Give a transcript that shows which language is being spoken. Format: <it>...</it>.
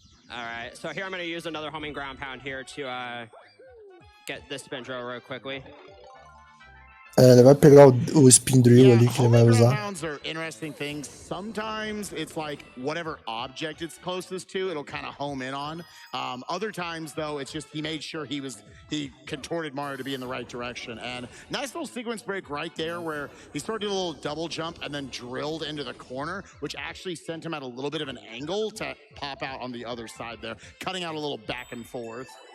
<en>Alright, so here I'm going to use another homing ground pound here to get this spin drill real quickly.</en> <pt>Ele vai pegar o spin drill ali que ele vai usar.</pt> <en>Rounds are interesting things. Sometimes it's like whatever object it's closest to, it'll kind of home in on. Other times though, it's just he made sure he contorted Mario to be in the right direction. And nice little sequence break right there where he sort of did a little double jump and then drilled into the corner, which actually sent him at a little bit of an angle to pop out on the other side there, cutting out a little back and forth.</en>